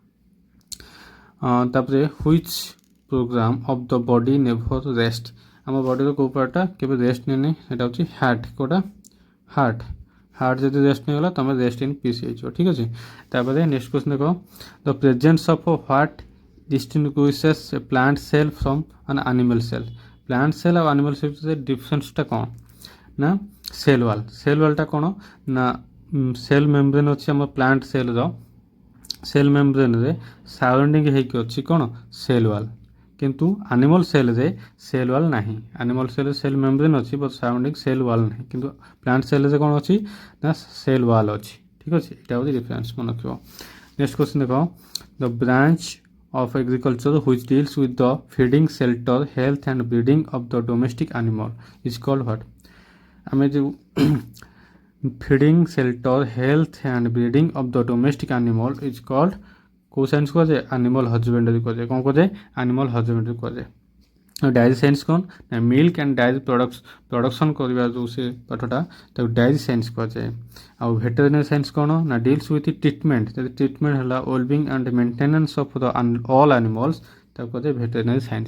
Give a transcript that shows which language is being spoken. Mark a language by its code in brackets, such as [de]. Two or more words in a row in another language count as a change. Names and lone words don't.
[en] ତାପରେ which program of the body never rest. [or] ଆମ ବଡ଼ିର କେଉଁ ପାର୍ଟଟା କେବେ ରେଷ୍ଟ ନିଏନି ସେଇଟା ହେଉଛି ହାର୍ଟ। କେଉଁଟା ହାର୍ଟ ଯଦି ରେଷ୍ଟ ନେଇଗଲା ତୁମେ [en] rest in peace [or] ହେଇଯିବ। ଠିକ୍ ଅଛି। ତାପରେ [en] next question ଦେଖ the presence of what distinguishes a plant cell from an animal cell. plant cell [or] ଆଉ [en] animal cell [or] ଭିତରେ ଡିଫରେନ୍ସଟା କ'ଣ ନା [en] cell wall. cell wall [or] କ'ଣ ନା [en] cell membrane [or] ଅଛି ଆମ [en] plant cell. cell membrane [or] ସାରାଉଣ୍ଡିଂ ହେଇକି ଅଛି କ'ଣ [en] cell wall. [or] କିନ୍ତୁ [en] animal cell cell wall [or] ନାହିଁ। [en] animal cell cell membrane [or] ଅଛି [en] but surrounding cell wall [or] ନାହିଁ। କିନ୍ତୁ [en] plant cell [or] କ'ଣ ଅଛି ନା [en] cell wall [or] ଅଛି। ଠିକ୍ ଅଛି ଏଇଟା ହେଉଛି ଡିଫରେନ୍ସ ମନେ ରଖିବ। [en] next question ଦେଖ the branch of agriculture which deals with the feeding, shelter, health and breeding of the domestic animal is called what? [or] ଆମେ ଯେଉଁ [en] feeding, shelter, health and breeding of the domestic animal is called [or] କେଉଁ ସାଇନ୍ସ କୁହାଯାଏ [en] animal husbandry [or] କୁହାଯାଏ। କ'ଣ କୁହାଯାଏ [en] animal husbandry [or] କୁହାଯାଏ। [en] dairy science [or] କ'ଣ ନା [en] milk and dairy production [or] କରିବା ଯେଉଁ ସେ ପାଠଟା ତାକୁ [en] dairy science [or] କୁହାଯାଏ। ଆଉ [en] veterinary science [or] କ'ଣ ନା [en] deals with treatment. [or] ଯଦି ଟ୍ରିଟମେଣ୍ଟ ହେଲା [en] wellbeing and maintenance of the all animals [or] ତାକୁ କୁହାଯାଏ [en] veterinary science.